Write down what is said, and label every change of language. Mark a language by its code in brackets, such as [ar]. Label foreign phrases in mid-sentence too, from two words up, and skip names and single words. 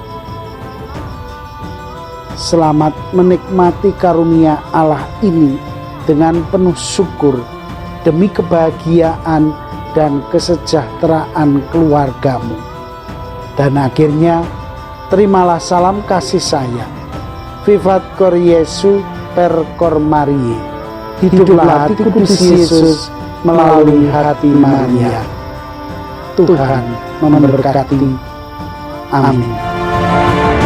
[id] Selamat menikmati karunia Allah ini dengan penuh syukur demi kebahagiaan dan kesejahteraan keluargamu. Dan akhirnya, terimalah salam kasih sayang. [la] Vivat cor Jesu per cor Mariae. [id] Hiduplah hati kudus Yesus melalui hati Maria. Tuhan memberkati. Amin.